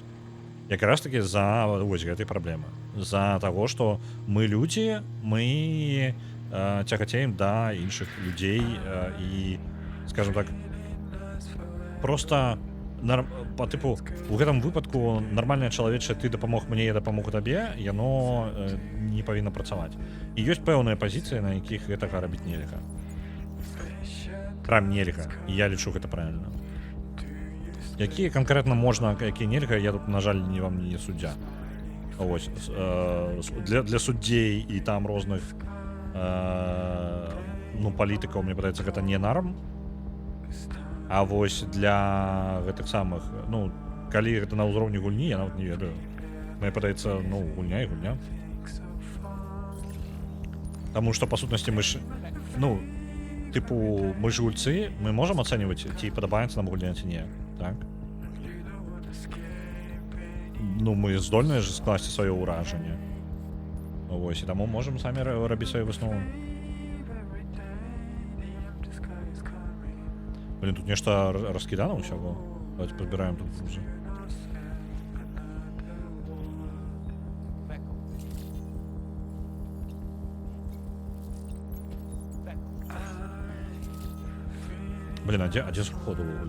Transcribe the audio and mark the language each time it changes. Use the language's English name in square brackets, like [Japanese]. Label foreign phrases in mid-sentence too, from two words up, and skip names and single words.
[Belarusian] Якраз такі за вось гэтай праблемы. За таго, што мы людзі, мы цягацеем да іншых людзей і, [Russian] скажем так, [Belarusian] проста па тыпу у гэтым выпадку нармальнае чалавечае: ты дапамог мне, я дапамог табе, яно не павінна працаваць. І ёсць пэўныя пазіцыі, на якіх гэтага рабіць нельга. Прям нельга. І я лічу гэта правільна. [Ukrainian] Які конкретно можна, які нельга, я тут, на жаль, вам не суддя. Ось, для суддей [Belarusian] і там розных ну, палітыкаў, мне падаецца, гэта не нарм. А вось для гэтых самых, ну, калі гэта на ўзроўні гульні, я нават не ведаю. Мне падаецца, ну, гульня і гульня. Таму што, па сутнасці, мы ж, ну, тыпу, мы ж гульцы, мы можам ацэньваць, ці падабаецца нам гульня, ці не, так? Ну, мы здольныя ж скласці сваё ўражанне. Вось, і таму можам самі рабіць сваю выснову. Блин, тут нешта раскидано усяго. [Russian] Давайте подбираем тут грузы. Блин, а где сходу уволили?